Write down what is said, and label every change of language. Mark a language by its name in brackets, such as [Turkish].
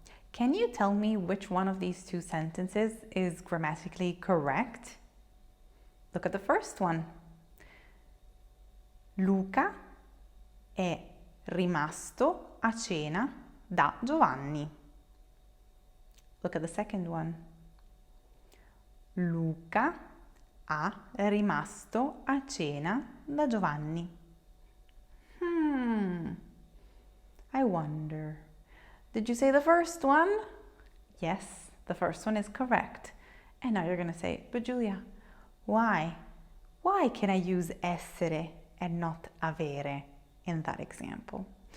[English] Can you tell me which one of these two sentences is grammatically correct? Look at the first one. [Italian] Luca è rimasto a cena da Giovanni. [English] Look at the second one. [Italian] Luca ha rimasto a cena da Giovanni. [English] I wonder. Did you say the first one? Yes, the first one is correct. And now you're going to say, but Giulia, why? Why can I use essere and not avere in that example?